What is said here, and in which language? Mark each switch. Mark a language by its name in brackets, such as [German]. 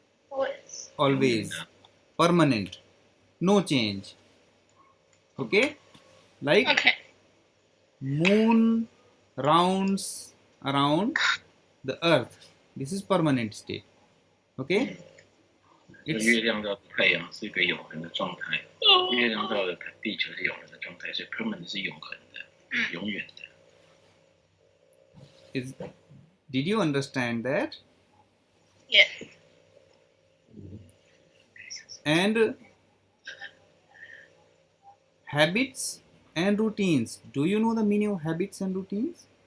[English] Always. Always. Permanent. No change. Okay? Like Okay. moon rounds around the earth. This is permanent state. Okay? [Chinese] 月 [English] It's [Chinese] 亮到太阳是一个永恒的状态，月亮到了地球是永恒的状态，所以 permanent 是永恒的、永远的。 [English] is. Did you understand that? Yes. And habits and routines. Do you know the meaning of habits and routines?